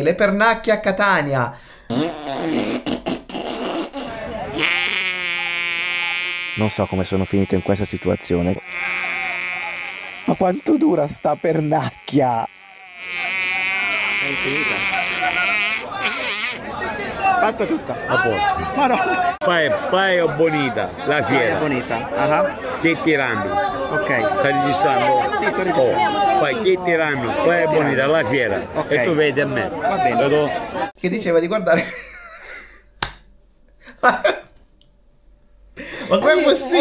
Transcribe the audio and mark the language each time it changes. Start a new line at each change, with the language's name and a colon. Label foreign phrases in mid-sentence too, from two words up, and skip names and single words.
Italian: Le pernacchie a Catania. Non so come sono finito in questa situazione. Ma quanto dura sta pernacchia? È infinita. Fatta tutta. A posto. Ma no. Playa Bonita, la fiera. È bonita. Ah. Che tiranno. Ok. Stai registrando? Sì, sto registrando. Fai che tiranno, Playa Bonita, la fiera. Ok. E tu vedi a me. Va bene. Vedo? Che diceva di guardare. Ma come è possibile?